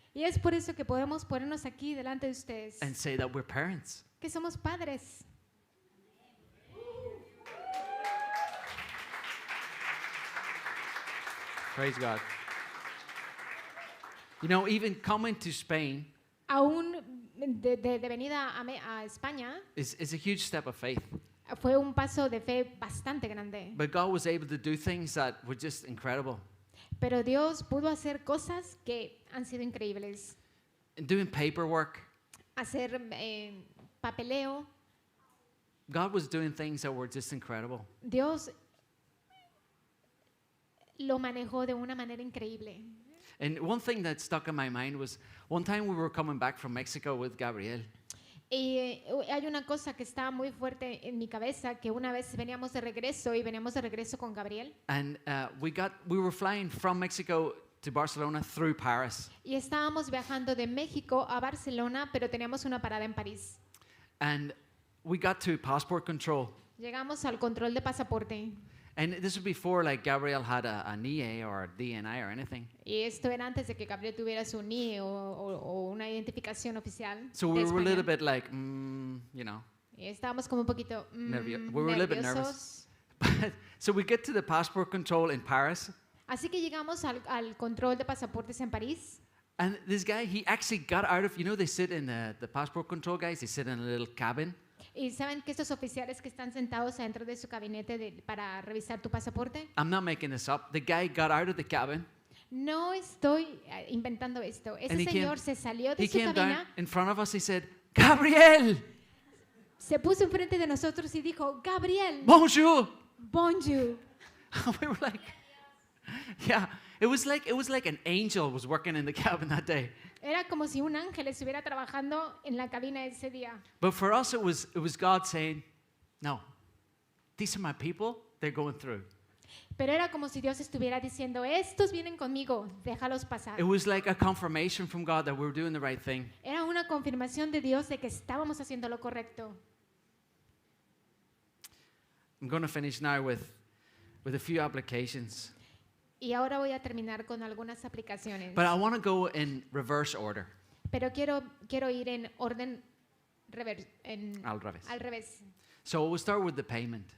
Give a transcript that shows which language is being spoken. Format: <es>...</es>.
<es>Y es por eso que podemos ponernos aquí delante de ustedes,</es> <en>and say that we're parents.</en> <es>que somos padres.</es> <en>Praise God. You know, even coming to Spain</en> <es>Aún de venida a España,</es> <en>is a huge step of faith.</en> <es>fue un paso de fe bastante grande.</es> <en>But God was able to do things that were just incredible.</en> <es>Pero Dios pudo hacer cosas que han sido increíbles.</es> <en>And doing paperwork,</en> <es>Hacer papeleo.</es> <en>God was doing things that were just incredible.</en> <es>Dios lo manejó de una manera increíble.</es> <en>And one thing that stuck in my mind was one time we were coming back from Mexico with Gabriel.</en> <es>Y hay una cosa que está muy fuerte en mi cabeza, que una vez veníamos de regreso con Gabriel,</es> <en>And we were flying from Mexico to Barcelona through Paris.</en> <es>y estábamos viajando de México a Barcelona, pero teníamos una parada en París.</es> <en>And we got to passport control.</en> <es>Llegamos al control de pasaporte,</es> <en>And this was before like Gabriel had a NIE or a DNI or anything.</en> <es>y esto era antes de que Gabriel tuviera su NIE o una identificación oficial</es> <en>So</en> <es>de</es> <en>we were a little</en> <es>España.</es> <en>bit like, you know.</en> <es>Y estábamos como un poquito</es> <en>We were a little bit</en> <es>nerviosos.</es> <en>So we get to the passport control in Paris.</en> <es>Así que llegamos al control de pasaportes en París.</es> <en>And this guy, he actually got out of, you know, they sit in the passport control guys, they sit in a little cabin.</en> <es>Y saben que estos oficiales que están sentados adentro de su gabinete para revisar tu pasaporte,</es> <en>I'm not making this up. The guy got out of the cabin.</en> <es>no estoy inventando esto. Ese</es> <en>And he</en> <es>señor</es> <en>came-</en> <es>se salió de</es> <en>He</en> <es>su</es> <en>came down</en> <es>cabina,</es> <en>in front of us. He said, Gabriel,</en> <es>se puso enfrente de nosotros y dijo, Gabriel,</es> <fr>bonjour. bonjour.</fr> <en>We were like, yeah, it was like an angel was working in the cabin that day.</en> <es>Era como si un ángel estuviera trabajando en la cabina ese día.</es> <en>But for us, it was God saying, no, these are my people. They're going through.</en> <es>Pero era como si Dios estuviera diciendo, estos vienen conmigo, déjalos pasar.</es> <en>It was like a confirmation from God that we were doing the right thing.</en> <es>Era una confirmación de Dios de que estábamos haciendo lo correcto.</es> <en>I'm going to finish now with a few applications.</en> <es>Y ahora voy a terminar con algunas aplicaciones.</es> <en>But I want to go in reverse order.</en> <es>Pero quiero ir en orden Al revés. al revés.</es> <en>So we'll start with the payment.</en>